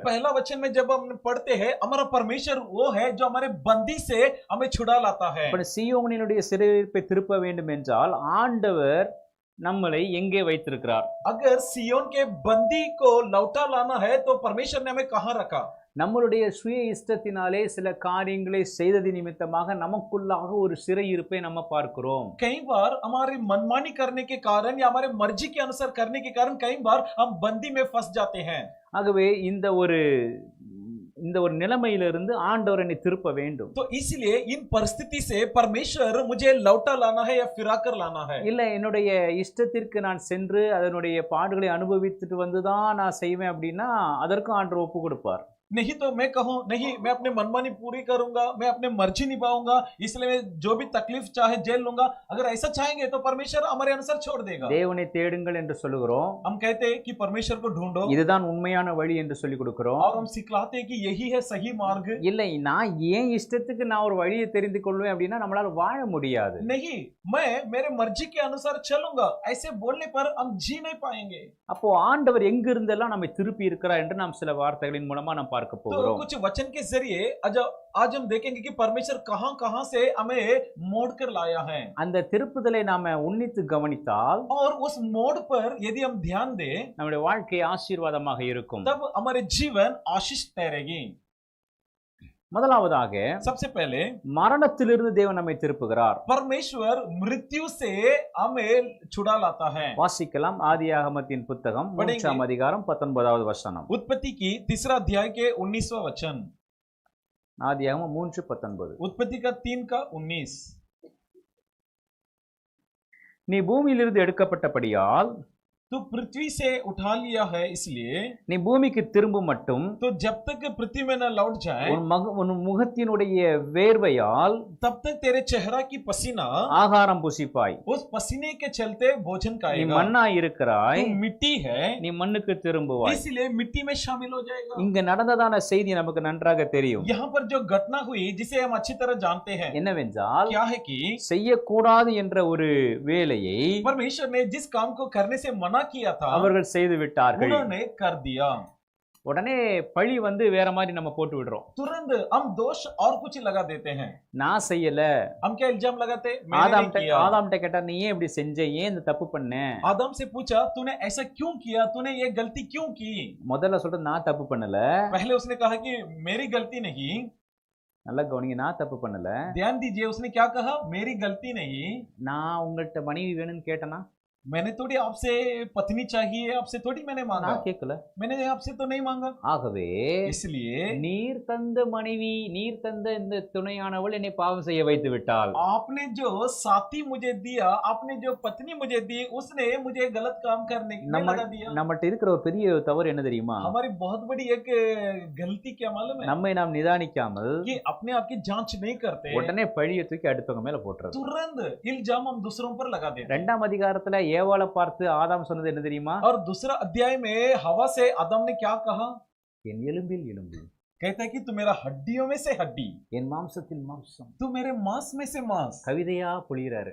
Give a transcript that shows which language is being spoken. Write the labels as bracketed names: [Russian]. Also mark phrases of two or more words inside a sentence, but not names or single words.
[Hindi] पहला वचन में जब हम पढ़ते हैं, हमारा परमेश्वर वो है जो हमारे बंदी से हमें छुड़ा लाता है। [Tamil] அப்ப சீயோனினுடைய சிறையிருப்பை திருப்ப வேண்டும் என்றால் ஆண்டவர் நம்மளை எங்கே வைத்திருக்கிறார்? [Hindi] अगर सियोन के बंदी को लौटा लाना है तो परमेश्वर ने हमें कहां रखा? [Tamil] நம்மளுடைய சுய இஷ்டத்தினாலே சில காரியங்களை செய்தது நிமித்தமாக நமக்குள்ளாக ஒரு சிறையிருப்பை நம்ம பார்க்கிறோம். [Hindi] कई बार हमारी मनमानी करने के कारण या हमारे मर्जी के अनुसार करने के कारण कई बार हम बंदी में फंस जाते हैं। [Tamil] ஆகவே இந்த ஒரு நிலைமையிலிருந்து ஆண்டவர் என்னை திருப்ப வேண்டும். [Hindi] तो इसलिए इन परिस्थिति से परमेश्वर मुझे लौटा लाना है या फिरा कर लाना है। [Tamil] இல்ல என்னுடைய இஷ்டத்திற்கு நான் சென்று அதனுடைய பாடுகளை அனுபவித்துட்டு வந்துதான் நான் செய்வேன் அப்படின்னா அதற்கும் ஆண்டவர் ஒப்பு கொடுப்பார். [Hindi] नहीं तो मैं कहूं नहीं, मैं अपनी मनमानी पूरी करूंगा, मैं अपने मर्जी निभाऊंगा, इसलिए मैं जो भी तकलीफ चाहे झेल लूंगा। अगर ऐसा चाहेंगे तो परमेश्वर हमारे अनुसार छोड़ देगा। [Tamil] தேவனை தேடுங்கள் என்று சொல்லுகிறோம். [Hindi] हम कहते हैं कि परमेश्वर को ढूंढो, [Tamil] இதுதான் உண்மையான வழி என்று சொல்லி கொடுக்கிறோம். [Hindi] और हम सिखलाते हैं कि यही है सही मार्ग। [Tamil] இல்லை நான் ஏன் இஷ்டத்துக்கு நான் ஒரு வழியை தெரிந்து கொள்வேன் அப்படின்னா நம்மளால வாழ முடியாது. [Hindi] नहीं, मैं मेरे मर्जी के अनुसार चलूंगा, ऐसे बोलने पर हम जी नहीं पाएंगे। [Tamil] அப்போ ஆண்டவர் எங்கிருந்தெல்லாம் நம்மை திருப்பி இருக்கிறார் என்று நாம் சில வார்த்தைகளின் மூலமா நாம் பார்க்க [Hindi] तो [Tamil] போகிறோம். [Hindi] कुछ वचन के जरिए आज हम देखेंगे कि परमेश्वर कहां से हमें मोड़ कर लाया है। [Tamil] அந்த திருப்புதலை நாம உன்னித்து கவனித்தால் [Hindi] और उस मोड़ पर यदि हम ध्यान दें [Tamil] நம்முடைய வாழ்க்கை ஆசீர்வாதமாக இருக்கும். [Hindi] तब हमारे जीवन आशीष ठहरेगी। [Tamil] முதலாவதாக [Hindi] सबसे पहले [Tamil] மரணத்திலிருந்து தேவன் நம்மை திருப்புகிறார். [Hindi] परमेश्वर मृत्यु से हमें छुड़ा लाता है। [Tamil] வாசிக்கலாம் ஆதியாகமத்தின் புத்தகம் 3ஆம் அதிகாரம் 19வது வசனம். [Hindi] उत्पत्ति की 3रा अध्याय के 19वां वचन। [Tamil] ஆதியாகமம் 3:19. [Hindi] उत्पत्ति का 3 का 19। [Tamil] நீ பூமியிலிருந்து எடுக்கப்பட்டபடியால் [Hindi] तो पृथ्वी से उठा लिया है, इसलिए [Tamil] நீ பூமிக்கு திரும்ப மட்டும் [Hindi] तो जब तक पृथ्वी में न लौट जाए [Tamil] உன் முகத்தினுடைய வேர்வையால் [Hindi] तब तक तेरे चेहरा की पसीना [Tamil] ஆகாரம் புசிப்பாய். [Hindi] उस पसीने के चलते भोजन [Tamil] நீ [Hindi] खाएगा। [Tamil] மண்ணாய் இருக்கிறாய், [Hindi] तू मिट्टी है, [Tamil] நீ மண்ணுக்கு திரும்புவாய். [Hindi] इसलिए मिट्टी में शामिल हो जाएगा। [Tamil] இங்க நடந்ததான செய்தி நமக்கு நன்றாக தெரியும். [Hindi] यहाँ पर जो घटना हुई जिसे हम अच्छी तरह जानते हैं, [Tamil] என்னவென்றால் [Hindi] क्या है कि [Tamil] செய்யக்கூடாது என்ற ஒரு வேலையை [Hindi] परमेश्वर ने जिस काम को करने से मना किया था [Tamil] அவர்கள் செய்து விட்டார்கள். [Hindi] उन्होंने कर दिया। [Tamil] உடனே பழி வேற மாதிரி நம்ம போட்டு விடுறோம். [Hindi] तुरंत हम दोष और कुछ लगा देते हैं। [Tamil] நான் செய்யல, [Hindi] हम क्या इल्जाम लगाते? मैंने नहीं किया। [Tamil] ஆதாம்கிட்ட கேட்டா நீ ஏன் இப்படி செஞ்ச, ஏன் இந்த தப்பு பண்ண? [Hindi] आदम से पूछा तूने ऐसा क्यों किया, तूने ये गलती क्यों की? [Tamil] முதல்ல சொல்றது நான் தப்பு பண்ணல. [Hindi] पहले उसने कहा कि मेरी गलती नहीं। [Tamil] நல்லா கவனிங்க, நான் தப்பு பண்ணல. [Hindi] ध्यान दीजिए, उसने क्या कहा? मेरी गलती नहीं। [Tamil] நான் உங்கள்கிட்ட மனைவி வேணும்னு கேட்டனா? [Hindi] मैंने थोड़ी आपसे पत्नी चाहिए, आपसे थोड़ी मैंने मांगा। [Tamil] நான் கேட்கல. [Hindi] मैंने आपसे तो नहीं मांगा। [Tamil] ஆகவே [Hindi] इसलिए [Tamil] நீர் தந்த மனைவி, நீர் தந்த இந்த துணையானவள் என்னை பாவம் செய்ய வைத்து விட்டாள். [Hindi] आपने जो साथी मुझे दिया, आपने जो पत्नी मुझे दी, उसने मुझे गलत काम करने में लगा दिया। [Tamil] நம்மகிட்ட இருக்கிற ஒரு பெரிய தவறு என்ன தெரியுமா? [Hindi] हमारी बहुत बड़ी एक गलती क्या मालूम है? [Tamil] நம்மை நாம் நிதானிக்காமல் [Hindi] कि अपने आप की जांच नहीं करते, [Tamil] உடனே பழியை தூக்கி அடுத்தவங்க மேல போட்டுறது. [Hindi] तुरंत इल्जाम हम दूसरों पर लगा देते। [Tamil] 2ஆம் அதிகாரத்துல ஏவாளை பார்த்து ஆதாம் சொன்னது என்ன தெரியுமா? [Hindi] और दूसरा अध्याय में हवा से आदम ने क्या कहा? [Tamil] என் எலும்பில் எலும்பு, [Hindi] कहता है कि तू मेरा हड्डियों में से हड्डी, [Tamil] என் மாம்சத்தில் மாம்சம். [Hindi] तू मेरे मांस में से मांस। [Tamil] கவிதையா பொழிகிறாரு.